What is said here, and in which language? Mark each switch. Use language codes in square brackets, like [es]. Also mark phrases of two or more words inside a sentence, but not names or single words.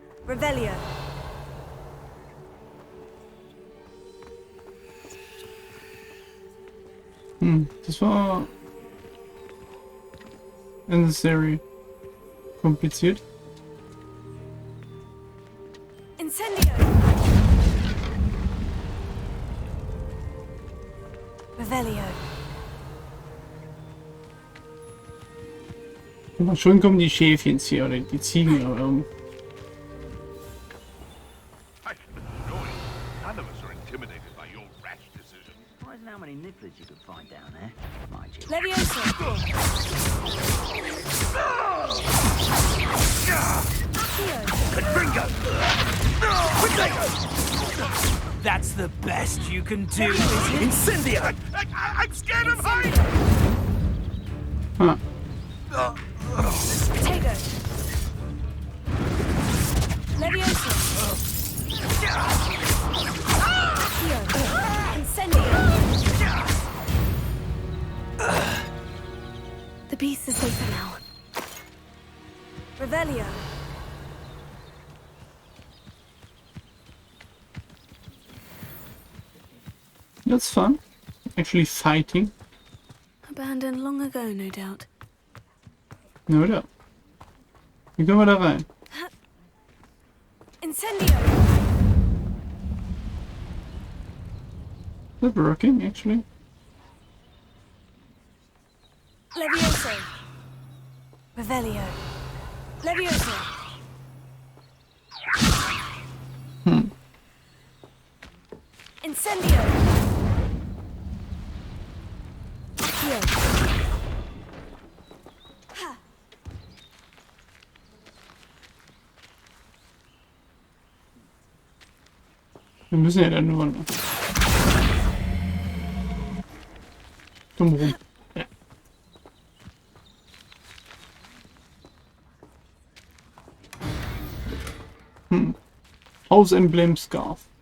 [de] Revelio. Das war unnecessary kompliziert. Incendio. Revelio. Aber schon kommen die Schäfchen hier oder die Ziegen. Aber [en] None of us are intimidated by your rash decision. Surprising how many nibblers you could find down there, mind you. Levioso. Confringo! That's the best you can do, is it? Incendio! I'm scared of heights! Huh. Potato. Levioso. Incendio. The beast is safer now. Revelio. That's fun. Actually fighting. Abandoned long ago, no doubt. No doubt. [de] Wie können wir da rein? Incendio. [en] Is that working actually? Levioso. Revelio. Levioso. Incendio. Accio. Ha. [de] Wir müssen ja dann nur dumm rum. Ja. House Emblem Scarf.